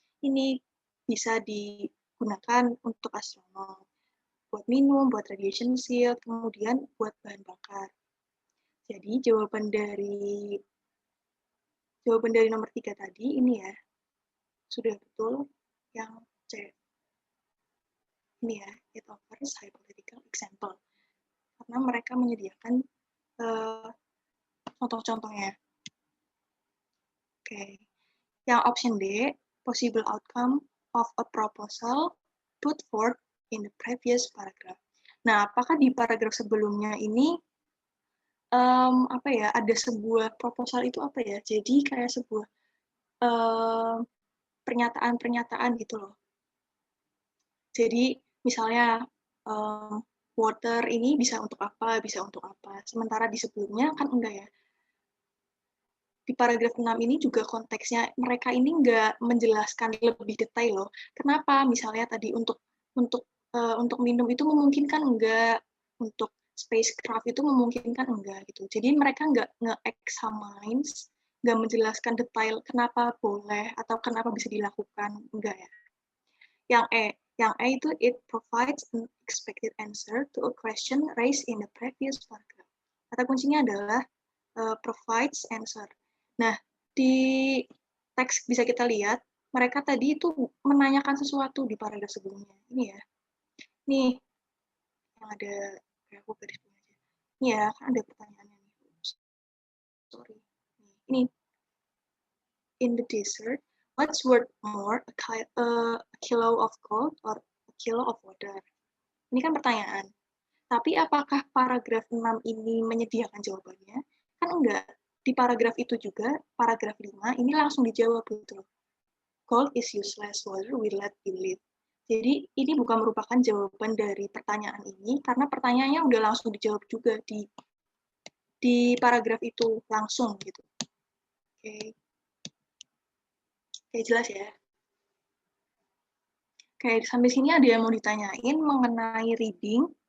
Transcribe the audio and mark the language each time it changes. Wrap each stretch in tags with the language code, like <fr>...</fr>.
<id>Ini bisa digunakan untuk astronot, buat minum, buat radiation shield, kemudian buat bahan bakar. Jadi jawaban dari nomor 3 tadi ini ya, sudah betul yang C. Ini ya,</id> <en>it offers hypothetical example.</en> <id>Karena mereka menyediakan contoh-contohnya. Oke. Yang</id> <en>option D, possible outcome of a proposal put forth in the previous paragraph.</en> <id>Nah, apakah di paragraf sebelumnya ini ada sebuah proposal itu apa ya? Jadi kayak sebuah pernyataan-pernyataan gitu loh. Jadi misalnya water ini bisa untuk apa, bisa untuk apa. Sementara di sebelumnya kan enggak ya. Di paragraf 6 ini juga konteksnya mereka ini nggak menjelaskan lebih detail loh. Kenapa? Misalnya tadi untuk minum itu memungkinkan enggak, untuk spacecraft itu memungkinkan enggak gitu. Jadi mereka nggak nge-examine, nggak menjelaskan detail kenapa boleh atau kenapa bisa dilakukan, enggak ya. Yang E itu</id> <en>it provides an expected answer to a question raised in the previous paragraph.</en> <id>Kata kuncinya adalah provides answer. Nah, di teks bisa kita lihat, mereka tadi itu menanyakan sesuatu di paragraf sebelumnya. Ini ya. Nih, yang ada, aku garis bawah aja. Ini ya, kan ada pertanyaannya nih.</id> <en>Sorry. Ini, in the desert, what's worth more, a kilo of gold or a kilo of water?</en> <id>Ini kan pertanyaan. Tapi apakah paragraf 6 ini menyediakan jawabannya? Kan enggak. Di paragraf itu juga, paragraf 5, ini langsung dijawab gitu.</id> <en>Gold is useless, water will let you live.</en> <id>Jadi ini bukan merupakan jawaban dari pertanyaan ini, karena pertanyaannya udah langsung dijawab juga di paragraf itu langsung gitu. Oke. Oke, jelas ya. Oke, sampai sini ada yang mau ditanyain mengenai reading.</id>